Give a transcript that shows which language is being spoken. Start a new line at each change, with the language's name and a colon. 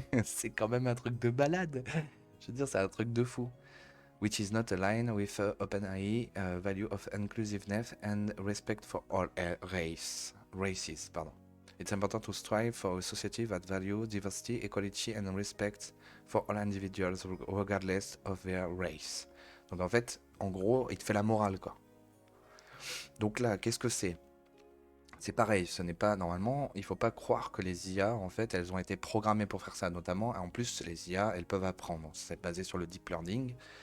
French: C'est quand même un truc de balade. Je veux dire, c'est un truc de fou.
English: Which is not aligned with OpenAI value of inclusiveness and respect for all races. Pardon. It's important to strive for a society that values diversity, equality and respect for all individuals regardless of their race.
French: Donc en fait, en gros, il te fait la morale, quoi. Donc là, qu'est-ce que c'est? C'est pareil, ce n'est pas normalement, il faut pas croire que les IA, en fait, elles ont été programmées pour faire ça, notamment. En plus, les IA, elles peuvent apprendre. C'est basé sur le deep learning.